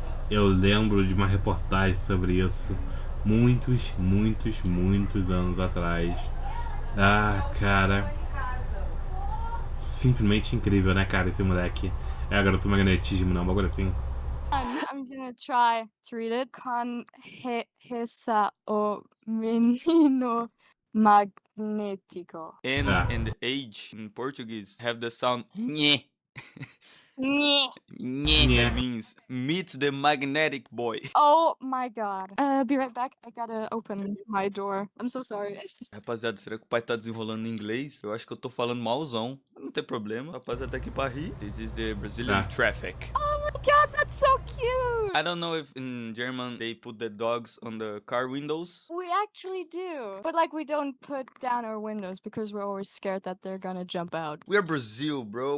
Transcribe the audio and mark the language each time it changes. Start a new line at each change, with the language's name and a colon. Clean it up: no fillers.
Portuguese: Eu lembro de uma reportagem sobre isso. Muitos anos atrás. Cara. Simplesmente incrível, né, cara, esse moleque. É garoto magnetismo, não, um bagulho assim.
English: I'm gonna try to read it.
Portuguese: Conheça o menino magnético.
English: And the age in Portuguese have the sound nhé. Nhé. Nhé. That means meet the magnetic boy. Oh my god. Be right back. I gotta open my door. I'm so sorry.
Portuguese: Rapaziada, será que o pai tá desenrolando em inglês? Eu acho que eu tô falando malzão. Não tem problema. Rapaziada, tá aqui pra rir.
English: This is the Brazilian traffic. Oh my god, that's so cute. I don't know if in German they put the dogs on the car windows. We actually do. But like we don't put down our windows because we're always scared that they're gonna jump out. We are Brazil, bro.